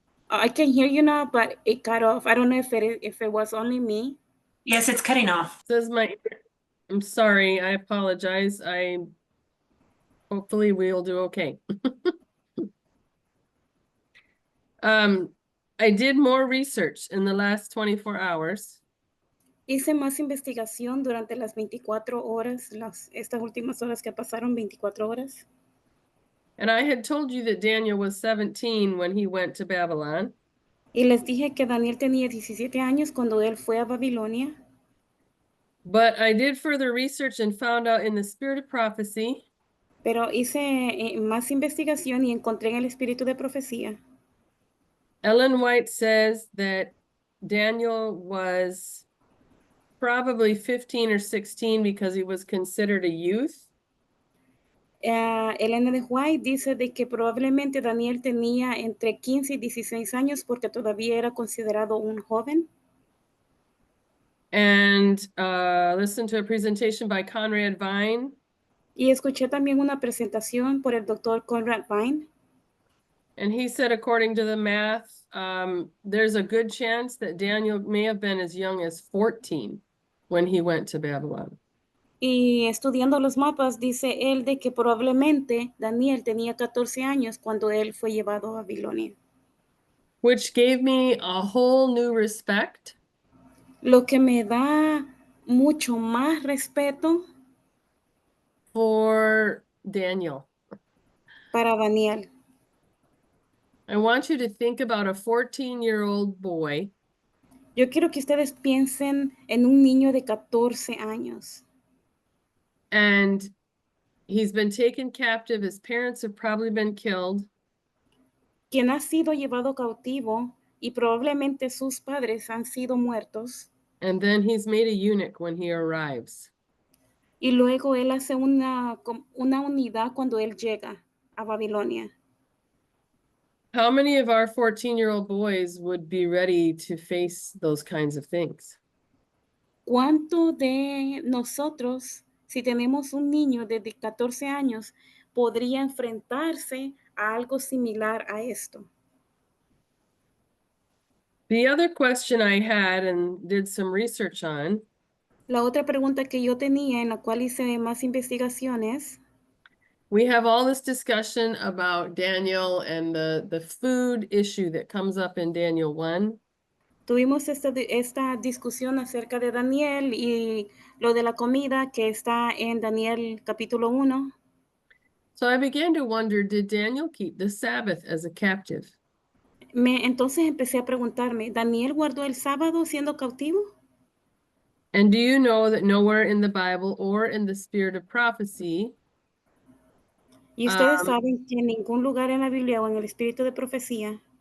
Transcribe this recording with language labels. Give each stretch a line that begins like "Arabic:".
English: I can hear you now, but it cut off. I don't know if it was only me. Yes, it's cutting off. Says I'm sorry, I apologize. Hopefully we'll do okay. I did more research in the last 24 hours.
Spanish: Hice más investigación durante las 24 horas, estas últimas horas que pasaron, 24 horas.
English: And I had told you that Daniel was 17 when he went to Babylon.
Spanish: Y les dije que Daniel tenía 17 años cuando él fue a Babilonia.
English: But I did further research and found out in the spirit of prophecy
Spanish: Pero hice más investigación y encontré en el espíritu de profecía
English: Ellen White says that Daniel was probably 15 or 16 because he was considered a youth.
Spanish: Elena de White dice de que probablemente Daniel tenía entre 15 y 16 años porque todavía era considerado un joven.
English: And listen to a presentation by Conrad Vine.
Spanish: Y escuché también una presentación por el doctor Conrad Vine.
English: And he said, according to the math, there's a good chance that Daniel may have been as young as 14 when he went to Babylon.
Spanish: Y estudiando los mapas, dice él de que probablemente Daniel tenía 14 años cuando él fue llevado a Babilonia.
English: Which gave me a whole new respect
Spanish: Lo que me da mucho más respeto
English: for Daniel.
Spanish: para Daniel.
English: I want you to think about a 14-year-old boy
Spanish: Yo quiero que ustedes piensen en un niño de 14 años.
English: and he's been taken captive. His parents have probably been killed.
Spanish: Quien ha sido llevado cautivo y probablemente sus padres han sido muertos.
English: And then he's made a eunuch when he arrives.
Spanish: Y luego él hace una unidad cuando él llega a Babilonia.
English: How many of our 14-year-old boys would be ready to face those kinds of things?
Spanish: ¿Cuánto de nosotros, si tenemos un niño de 14 años, podría enfrentarse a algo similar a esto?
English: The other question I had and did some research on,
Spanish: La otra pregunta que yo tenía, en la cual hice más investigaciones,
English: we have all this discussion about Daniel and the food issue that comes up in Daniel 1.
Spanish: tuvimos esta discusión acerca de Daniel y lo de la comida que está en Daniel capítulo 1.
English: So I began to wonder, did Daniel keep the Sabbath as a captive?
Spanish: Entonces empecé a preguntarme, ¿Daniel guardó el sábado siendo cautivo?
English: And do you know that nowhere in the Bible or in the spirit of prophecy,
Spanish: Y ustedes saben que en ningún lugar en la Biblia o en el espíritu de profecía